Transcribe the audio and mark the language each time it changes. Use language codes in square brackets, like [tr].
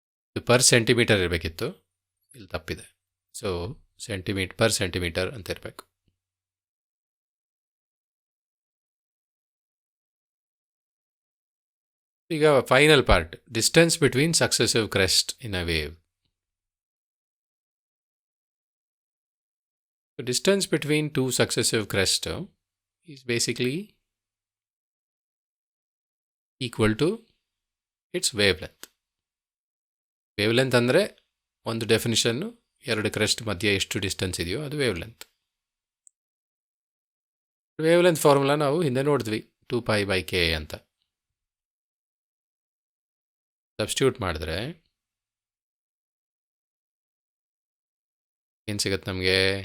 [kn] ಇದು per centimetre ಇರಬೇಕಿತ್ತು, ಇಲ್ಲಿ ತಪ್ಪಿದೆ. ಸೊ ಪರ್ ಸೆಂಟಿಮೀಟರ್ ಅಂತ ಇರಬೇಕು. [en] ಈಗ final part, distance between successive crest in a wave. Distance between 2 successive crests is basically equal to its wavelength. [kn] Wavelength ಅಂದರೆ ಒಂದು ಡೆಫಿನಿಷನ್ನು, 2 crest ಮಧ್ಯೆ ಎಷ್ಟು ಡಿಸ್ಟೆನ್ಸ್ ಇದೆಯೋ ಅದು ವೇವ್ಲೆಂತ್. ವೇವ್ಲೆಂತ್ ಫಾರ್ಮುಲಾ ನಾವು ಹಿಂದೆ ನೋಡಿದ್ವಿ, 2π/k ಅಂತ. ಸಬ್ಸ್ಟಿಟ್ಯೂಟ್ ಮಾಡಿದ್ರೆ ಏನು ಸಿಗುತ್ತೆ ನಮಗೆ?